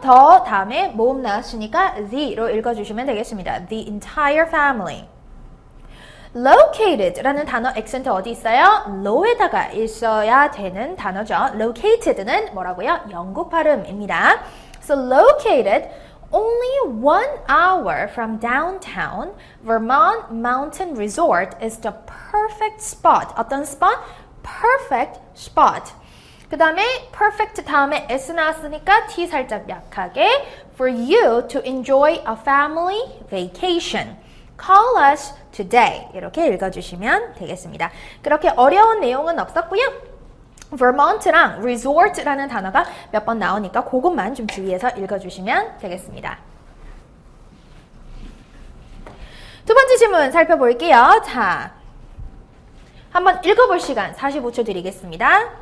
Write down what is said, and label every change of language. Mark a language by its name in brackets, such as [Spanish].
[Korean] 더 다음에 모음 나왔으니까 the로 읽어주시면 되겠습니다. [English] The entire family. [Korean] Located라는 단어 액센트 어디 있어요? low에다가 있어야 되는 단어죠. Located는 뭐라고요? 영국 발음입니다. [English] So located only 1 hour from downtown, Vermont Mountain Resort is the perfect spot. [Korean] 어떤 spot? [English] Perfect spot. [Korean] 그 다음에 perfect 다음에 s 나왔으니까 t 살짝 약하게 [English] for you to enjoy a family vacation. Call us today. [Korean] 이렇게 읽어주시면 되겠습니다. 그렇게 어려운 내용은 없었고요. Vermont랑 resort라는 단어가 몇 번 나오니까 그것만 좀 주의해서 읽어주시면 되겠습니다. 두 번째 질문 살펴볼게요. 자, 한번 읽어볼 시간 45초 드리겠습니다.